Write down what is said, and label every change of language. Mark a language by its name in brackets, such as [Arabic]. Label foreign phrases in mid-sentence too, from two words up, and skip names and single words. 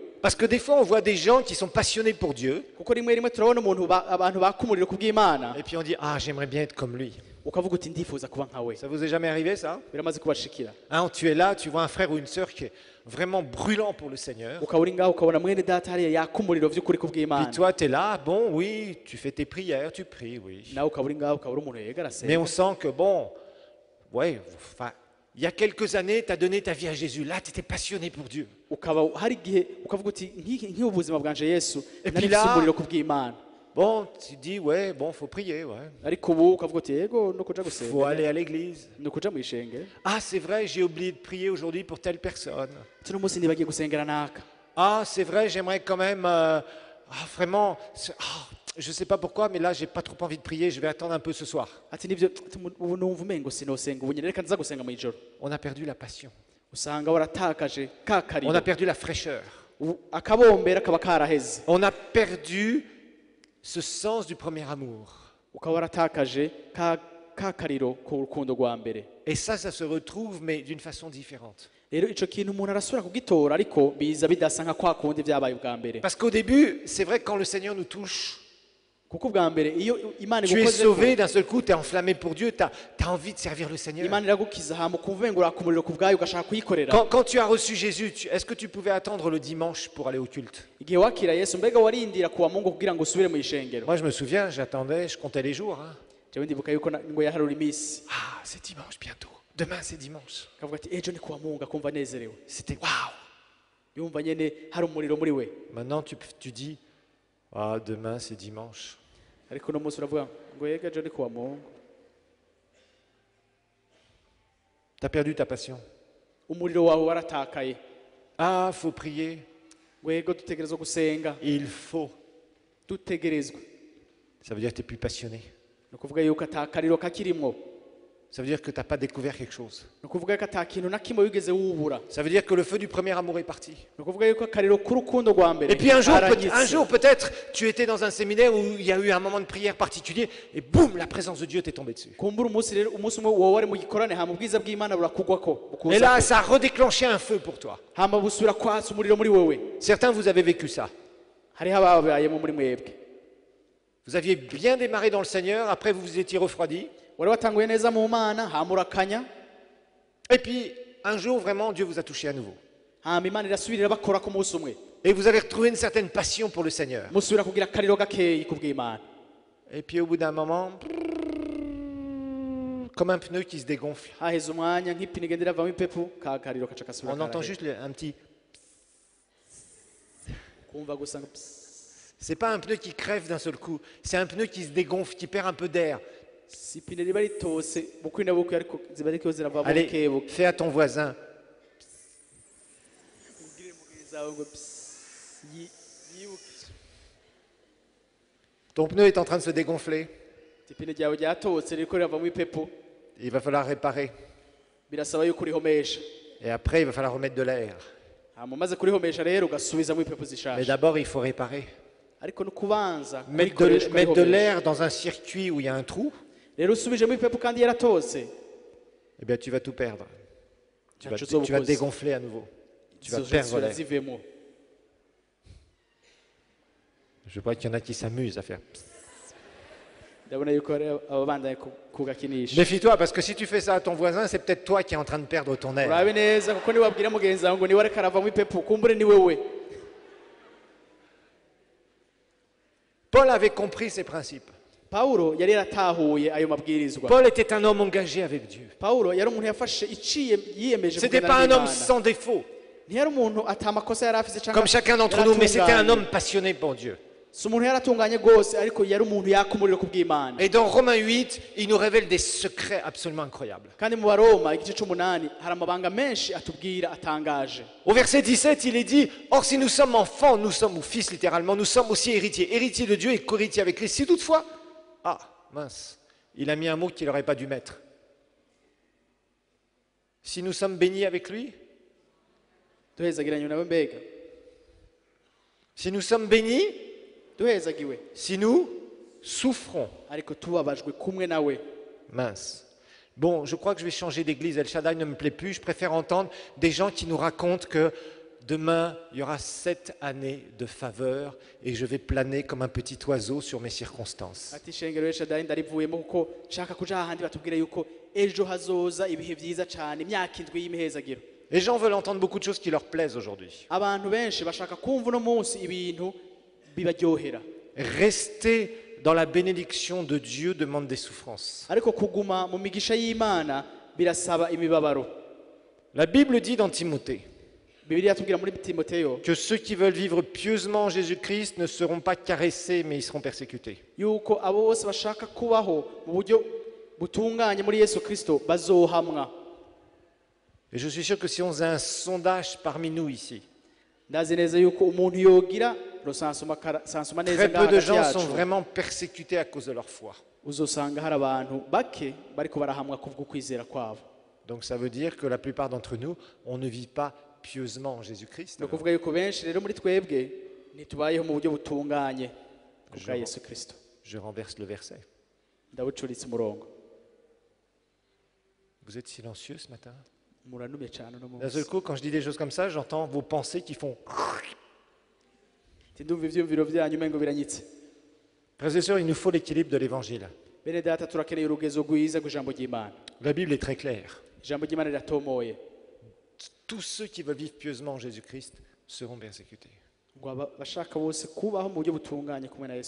[French] Parce que des fois, on voit des gens qui sont passionnés pour Dieu, [Rundi] Kuko rimwe rimwe turabona abantu baka umuriro kubw'Imana, [French] et puis on dit, ah, j'aimerais bien être comme lui. [Rundi] ukavuga uti ndifuza kuba nka we. [French] Ça vous est jamais arrivé, ça? [Rundi] Biramaze kubashikira, [French] Hein, tu es là, tu vois un frère ou une sœur qui est vraiment brûlant pour le Seigneur. [Rundi] ukaba uri ngaho ukabona mwene data hariya yaka umuriro vy'ukuri [French] Puis [Rundi] kubw'Imana, [French] toi, tu es là, bon, oui, tu fais tes prières, tu pries, oui. [Rundi] nawe ukaba uri ngaho ukaba uri umuntu yegera [French] Mais on [Rundi] asenga, [French] sent que, bon, ouais, enfin, il y a quelques années, tu as donné ta vie à Jésus. Là, tu étais passionné pour Dieu. [Rundi] ukaba hari igihe ukavuga uti nk'ubuzima bwanje Yesu [French] Et [Rundi] nari [French] puis là- [Rundi] mfise umuriro kubw'Imana, [French] Bon, tu dis, ouais, bon, faut prier, ouais. [Rundi] ariko ubu ukavuga uti yego no kuja [French] Faut [Rundi] gusenga, [French] aller à l'église. [Rundi] no kuja mw'ishengero, [French] Ah, c'est vrai, j'ai oublié de prier aujourd'hui pour telle personne. [Rundi] tuno munsi nibagiye gusengera naka, [French] Ah, c'est vrai, j'aimerais quand même, vraiment, je sais pas pourquoi, mais là, j'ai pas trop envie de prier, je vais attendre un peu ce soir. [Rundi] ati nivyo ubu numva umengo sinosenga ubu nyene reka nza gusenga mw'ijoro. [French] On a perdu la passion. [Rundi] Usanga waratakaje ka [French] On a [Rundi] kariro, [French] perdu la fraîcheur. [Rundi] akabombera kaba karaheze, [French] On a perdu ce sens du premier amour. [Rundi] ukaba waratakaje ka kariro ku rukundo rwa mbere. [French] Et ça se retrouve, mais d'une façon différente. [Rundi] Rero ico kintu umuntu arasubira kugitora, ariko biza bidasa nka kwa kundi vyabaye ubwa mbere. [French] Parce qu'au début, c'est vrai que quand le Seigneur nous touche, [Rundi] Kuko ubwa mbere iyo Imana [French] tu es [Rundi] igukoze [French] sauvé, d'un seul coup, tu es enflammé pour Dieu, tu as envie de servir le Seigneur. [Rundi] Imana iragukiza hama ukumva umengo uraka umuriro ku bwayo ugashaka kuyikorera. [French] Quand tu as reçu Jésus, est-ce que tu pouvais attendre le dimanche pour aller au culte? [Rundi] Igihe wakira Yesu mbega warindira kuwa Mungu kugira ngo usubire mu ishengero. [French] Moi, je me souviens, j'attendais, je comptais les jours. Hein. [Rundi] Jewe ndibuka yuko ngo yaharura imisi, [French] Ah, c'est dimanche bientôt. Demain, c'est dimanche. [Rundi] akavuga ati ejo ni kuwa Mungu, akumva anezerewe. [French] C'était waouh! [Rundi] yumva nyene hari umuriro muri we. [French] Maintenant, tu dis, ah, demain c'est dimanche. [Rundi] Ariko no munsi uravuga ngo yega ejo ni kuwa Mungu. [French] Tu as perdu ta passion. [Rundi] Umuriro wawe waratakaye. [French] Ah, faut prier. [Rundi] Ngo yego dutegerezwa gusenga. [French] Il faut. [Rundi] Dutegerezwa. [French] Ça veut dire que tu n'es plus passionné. [Rundi] Ni ukuvuga yuko atakariro kakirimwo. [French] Ça veut dire que tu n'as pas découvert quelque chose. [Rundi] Ni ukuvuga yuko atakintu na kimwe wigeze wubura. [French] Ça veut dire que le feu du premier amour est parti. [Rundi] Ni ukuvuga yuko akariro k'urukundo rwa mbere. [French] Et puis un jour peut-être, tu étais dans un séminaire où il y a eu un moment de prière particulier et boum, la présence de Dieu t'est tombée dessus. [Rundi] Kumbura umunsi umwe wowe wari mu gikorane hama ubwiza bw'Imana burakugwako. [French] Et là, ça a redéclenché un feu pour toi. [Rundi] Hama busubira kwatsa umuriro muri wewe. [French] Certains, vous avez vécu ça. [Rundi] Hariho ababayemo muri mwebwe. [French] Vous aviez bien démarré dans le Seigneur, après vous vous étiez refroidi. [Rundi] Wari watanguye neza mu Mana hama urakanya. [French] Et puis, un jour, vraiment, Dieu vous a touché à nouveau. [Rundi] Hama Imana irasubirira bakora ku munsi umwe. [French] Et vous avez retrouvé une certaine passion pour le Seigneur. [Rundi] Musubira kugira akariro gakeyi kubw'Imana. [French] Et puis au bout d'un moment, comme un pneu qui se dégonfle. [Rundi] Haheze umwanya nk'ipine igenda iravamo ipepu ka kariro kaca kasubira. [French] On entend juste un petit... [Rundi] Kumva gusa ngo [French] C'est pas un pneu qui crève d'un seul coup, c'est un pneu qui se dégonfle, qui perd un peu d'air. [Rundi] si ipine riba ritose bukwi na bukwi ariko ziba ariko ziravamo [French] Allez, [Rundi] bukebuke. [French] fais à ton voisin. [Rundi] Ubwire mugenzi wawe ngo yibuke. [French] Ton pneu est en train de se dégonfler. [Rundi] Ipine ryawe ryatose ririko riravamo ipepu. [French] Il va falloir réparer. [Rundi] Birasaba yuko urihomesha. [French] Et après, il va falloir remettre de l'air. [Rundi] Hama umaze kurihomesha rero ugasubizamo ipepu [French] Mais [Rundi] zishaje. [French] d'abord, il faut réparer. [Rundi] Ariko no kubanza [French] Mettre de l'air dans un circuit où il y a un trou, [Rundi] rero usubijemo ipepu kandi yaratose. [French] eh bien, tu vas tout perdre. Tu vas [Rundi] Ntacyo [French] te [Rundi] uzobukoze. [French] dégonfler à nouveau. Tu vas [Rundi] Zizosubira [French] perdre l'air. [Rundi] zivemo. [French] Je vois qu'il y en a qui s'amusent à faire. [Rundi] Ndabona yuko hari ababandanya kugakinisha. [French] Méfie-toi, parce que si tu fais ça à ton voisin, c'est peut-être toi qui es en train de perdre ton air. [Rundi] Urabe neza kuko niwabwira mugenzi wawe ngo niwe ariko aravamo ipepu kumbure ni wewe. [French] Paul avait compris ces principes. [Rundi] Paulo yari yaratahuye ayo mabwirizwa. [French] Paul était un homme engagé avec Dieu. [Rundi] Paulo yari umuntu yafashe iciye yiyemeje [French] C'était [Rundi] kugenda [French] pas un homme [Rundi] n'Imana. [French] sans défaut, [Rundi] Ntiyari umuntu atamakosa yari afise cyangwa [French] comme chacun d'entre nous, mais c'était un homme passionné pour Dieu. [Rundi] si umuntu yaratunganye rwose ariko yari umuntu yaka umuriro ku bw'Imana. [French] Et dans Romains 8, il nous révèle des secrets absolument incroyables. [Rundi] Kandi mu Baroma igice c'umunani hari amabanga menshi atubwira atangaje. [French] Au verset 17, il est dit, or si nous sommes enfants, nous sommes, ou fils littéralement, nous sommes aussi héritiers, héritiers de Dieu et co-héritiers avec Christ. Si toutefois, ah, mince, il a mis un mot qu'il n'aurait pas dû mettre. Si nous sommes bénis avec lui, [Rundi] Duhezagiranye nawe mbega. [French] si nous sommes bénis, [Rundi] Duhezagiwe [French] si nous souffrons, [Rundi] ariko tubabajwe kumwe nawe. [French] mince. Bon, je crois que je vais changer d'église. El Shaddai ne me plaît plus. Je préfère entendre des gens qui nous racontent que demain, il y aura 7 années de faveur et je vais planer comme un petit oiseau sur mes circonstances. [Rundi] Ati shengero y'Eshadai ndarivuyemo kuko nshaka kuja ahandi batubwire yuko ejo hazoza ibihe vyiza cyane imyaka indwi y'imihezagiro. [French] Les gens veulent entendre beaucoup de choses qui leur plaisent aujourd'hui. [Rundi] Abantu benshi bashaka kumva uno munsi ibintu bibaryohera. [French] Rester dans la bénédiction de Dieu demande des souffrances. [Rundi] Ariko kuguma mu migisha y'Imana birasaba imibabaro. [French] La Bible dit dans Timothée [Rundi] Bibiliya tubwira muri Timoteyo [French] que ceux qui veulent vivre pieusement en Jésus-Christ ne seront pas caressés, mais ils seront persécutés. [Rundi] yuko abo bose bashaka kubaho mu buryo butunganye muri Yesu Kristo bazohamwa. [French] Et je suis sûr que si on faisait un sondage parmi nous ici, [Rundi] Ndazi neza yuko umuntu yogira sansuma neza [French] très peu de [Rundi] ngaha [French] gens [Rundi] yacu [French] sont vraiment persécutés à cause de leur foi. [Rundi] uzosanga hari abantu bake bariko barahamwa kubwo kwizera kwabo. [French] Donc ça veut dire que la plupart d'entre nous, on ne vit pas pieusement en Jésus-Christ. [Rundi] Ni ukuvuga yuko benshi rero muri twebwe ntitubayeho mu buryo butunganye kubwa Yesu Kristo. [French] Je renverse le verset. [Rundi] Ndawucuritse umurongo. [French] Vous êtes silencieux ce matin? [Rundi] Muranume cyane uno [French] D'un seul [Rundi] munsi. [French] coup, quand je dis des choses comme ça, j'entends vos pensées qui font... [Rundi] Ndumva ivyumviro vyanyu umengo biranyitse. [French] Frères et sœurs, il nous faut l'équilibre de l'évangile. [Rundi] Bene data turakeneye urugezo rwiza rw'ijambo ry'Imana. [French] La Bible est très claire. [Rundi] Ijambo ry'Imana riratomoye. [French] Tous ceux qui veulent vivre pieusement en Jésus-Christ seront persécutés. [Rundi] Ngo bashaka bose kubaho mu buryo butunganye kumwe na Yesu